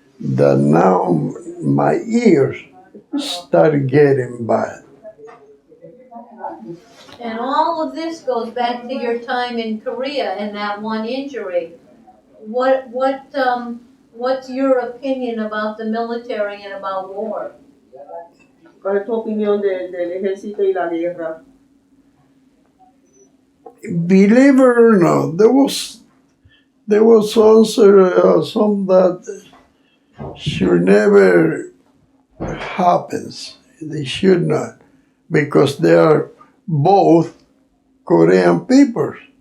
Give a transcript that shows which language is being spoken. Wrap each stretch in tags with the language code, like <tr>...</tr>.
<en>that now my ears start getting bad. And all of this goes back to your time in Korea and that one injury. What's your opinion about the military and about war?</en> <es>¿Cuál es tu opinión del ejército y la guerra?</es> <en>Believe it or not, there was also some that should never happens. They should not, because they are both Korean peoples.</en>